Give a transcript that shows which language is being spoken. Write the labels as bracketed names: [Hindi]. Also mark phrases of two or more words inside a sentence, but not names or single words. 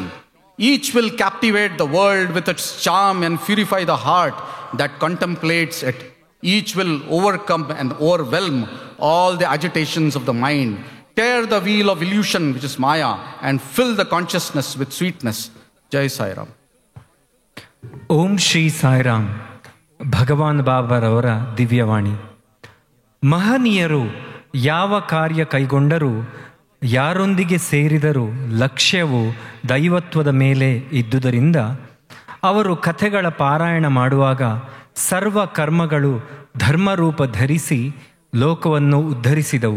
[English] Each will captivate the world with its charm and purify the heart that contemplates it. Each will overcome and overwhelm all the agitations of the mind, tear the wheel of illusion, which is Maya, and fill the consciousness with sweetness. Jai Sai Ram. [Kannada] ಓಂ ಶ್ರೀ ಸಾಯಿರಾಮ್. ಭಗವಾನ್ ಬಾಬಾರವರ ದಿವ್ಯವಾಣಿ. ಮಹನೀಯರು ಯಾವ ಕಾರ್ಯ ಕೈಗೊಂಡರೂ, ಯಾರೊಂದಿಗೆ ಸೇರಿದರೂ ಲಕ್ಷ್ಯವು ದೈವತ್ವದ ಮೇಲೆ ಇದ್ದುದರಿಂದ ಅವರು ಕಥೆಗಳ ಪಾರಾಯಣ ಮಾಡುವಾಗ ಸರ್ವ ಕರ್ಮಗಳು ಧರ್ಮರೂಪ ಧರಿಸಿ ಲೋಕವನ್ನು ಉದ್ಧರಿಸಿದವು.